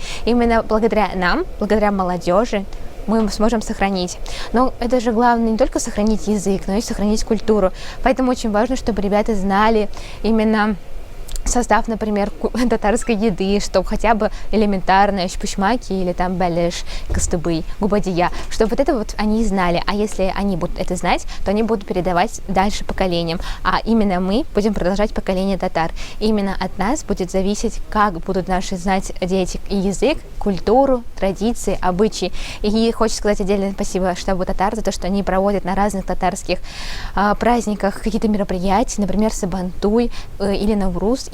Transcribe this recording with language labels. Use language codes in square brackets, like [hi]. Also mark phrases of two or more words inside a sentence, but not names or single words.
[ru] Именно благодаря нам, благодаря молодежи, мы сможем сохранить. Но это же главное не только сохранить язык, но и сохранить культуру. Поэтому очень важно, чтобы ребята знали именно состав, например, татарской еды, чтобы хотя бы элементарные шпушмаки или там бәлеш, кыстыбый, губадия, чтобы это они знали. А если они будут это знать, то они будут передавать дальше поколениям. А именно мы будем продолжать поколение татар. Именно от нас будет зависеть, как будут наши знать дети и язык, культуру, традиции, обычаи. И хочется сказать отдельное спасибо штабу татар за то, что они проводят на разных татарских праздниках какие-то мероприятия, например, Сабантуй или Навруз.